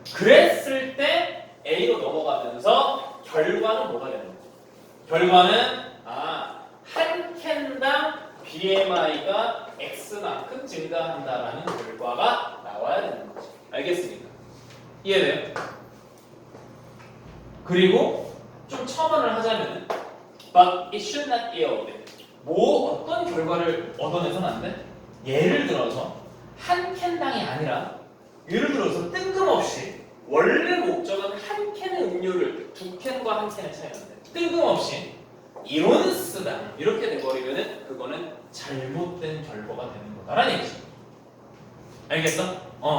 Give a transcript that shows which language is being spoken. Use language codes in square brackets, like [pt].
[ko] 그랬을 때 A로 넘어가면서 결과는 뭐가 되는 거야? 결과는 한 캔당 BMI가 X만큼 증가한다라는 결과가 나와야 되는 거죠. 알겠습니까? 이해돼요? 그리고 좀 첨언을 하자면 [en] But it should not yield. [ko] 어떤 결과를 얻어내서는 안 돼? 예를 들어서 한 캔당이 아니라 예를 들어서 뜬금없이 원래 목적은 한 캔의 음료를 두 캔과 한 캔의 차이가 나는데 뜬금없이 이론스당 이렇게 돼버리면은 그거는 잘못된 결과가 되는 거다라는 얘기죠. 알겠어?